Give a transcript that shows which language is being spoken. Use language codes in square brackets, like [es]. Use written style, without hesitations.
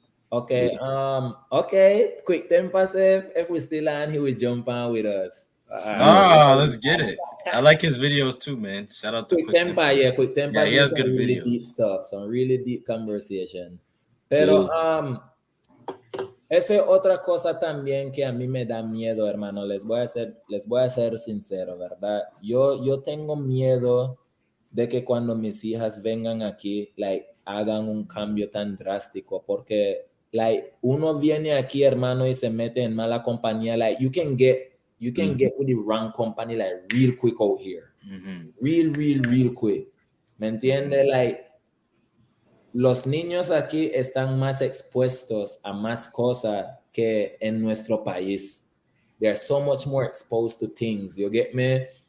[en] Okay, quick time pass if we still on, he will jump on with us. Let's get it. I like his videos too, man. Shout out to Quick Tempa. Yeah, he has good really videos. Deep stuff, some really deep conversation. [es] Pero esa es otra cosa también que a mí me da miedo, hermano. Les voy a ser sincero, ¿verdad? Yo tengo miedo de que cuando mis hijas vengan aquí, hagan un cambio tan drástico, porque uno viene aquí, hermano, y se mete en mala compañía. [en] You can get with the wrong company real quick out here. Real quick. [es] ¿Me entiendes? Los niños aquí están más expuestos a más cosas que en nuestro país. [en] They are so much more exposed to things. You get me?